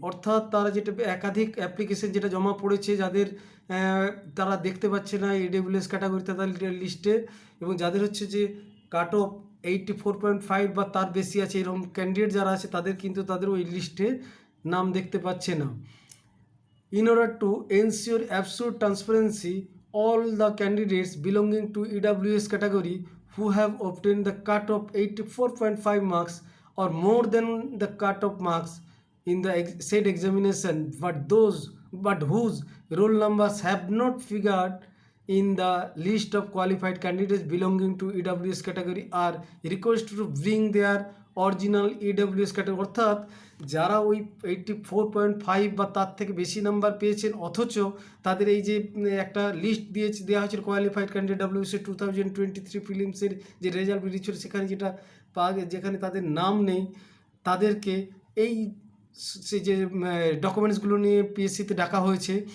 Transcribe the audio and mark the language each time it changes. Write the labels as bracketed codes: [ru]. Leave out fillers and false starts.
[bn] অর্থাৎ তারা যেটা একাধিক অ্যাপ্লিকেশন যেটা জমা পড়েছে, যাদের তারা দেখতে পাচ্ছে না ইডাব্লিউএস ক্যাটাগরি তাদের লিস্টে, এবং যাদের হচ্ছে যে কাট অফ 84.5 বা তার বেশি আছে এরকম ক্যান্ডিডেট যারা আছে তাদের কিন্তু তাদের ওই লিস্টে নাম দেখতে পাচ্ছে না। [en] In order to ensure absolute transparency, all the candidates belonging to EWS category who have obtained the cut-off 84.5 marks or more than the cut-off marks in the said examination, but whose roll numbers have not figured in the list of qualified candidates belonging to EWS category are requested to bring their original EWS category. [bn] অর্থাৎ যারা ওই 84.5 বা তার থেকে বেশি number পেয়েছেন অথচ তাদের এই যে একটা লিস্ট দেওয়া হয়েছিল কোয়ালিফাইড ক্যান্ডিডেট ডাব্লিউবিসি 2023 ফিলিমসের যে রেজাল্ট বেরিয়েছিল, সেখানে যেখানে তাদের নাম নেই, তাদেরকে এই যে ডকুমেন্টসগুলো নিয়ে পিএসসিতে ডাকা হয়েছে।